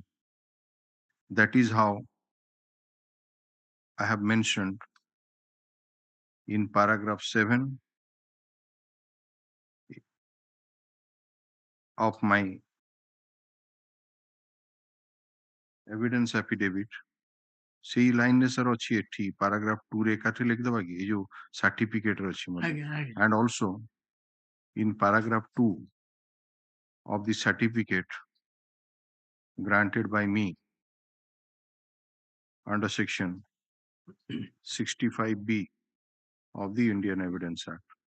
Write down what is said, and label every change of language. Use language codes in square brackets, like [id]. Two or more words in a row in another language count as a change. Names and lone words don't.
[en] That is how I have mentioned in paragraph 7 of my evidence affidavit. [or] ସେଇ ଲାଇନ୍ ରେ ସାର୍ ଅଛି ଏଠି paragraph 2 ରେ ଏକାଠି ଲେଖିଦବା କି ଏ ଯୋଉ ସାର୍ଟିଫିକେଟ ରେ ଅଛି ମଧ୍ୟ, [en] and also in paragraph 2 of the certificate granted by me under section 65B of the Indian Evidence Act.